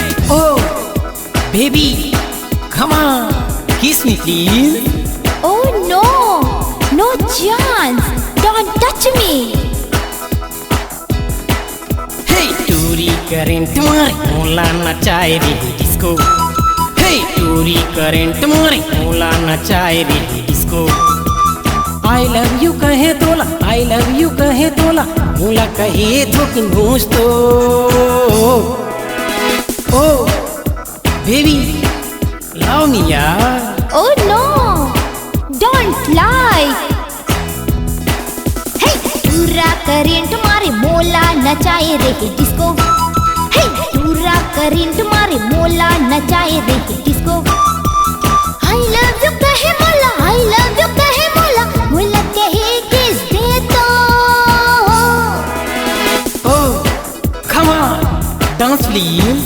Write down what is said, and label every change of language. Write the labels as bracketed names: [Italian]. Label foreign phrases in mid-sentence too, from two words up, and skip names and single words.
[English] Oh, baby, come on, kiss me please. Oh no, no chance. Don't touch me. [Chhattisgarhi] Hey, टूरी करंट मारे मोला नचाए रे डिस्को. Hey, टूरी करंट मारे मोला नचाए रे डिस्को. [English] I love you [Chhattisgarhi] कहे तोला, [English] I love you [Chhattisgarhi] कहे तोला, मोला कहे तो कि घूस तो. [English] Oh, baby, love me यार. Oh no, don't lie. [Chhattisgarhi] Hey, टूरा करंट मारे मोला नचाए रे डिस्को. Hey, टूरा करंट मारे मोला नचाए रे डिस्को. [English] I love you [Chhattisgarhi] कहे मोला, [English] I love you [Chhattisgarhi] कहे मोला, मोला कहे किस दे तो. [English] Oh, come on, dance please.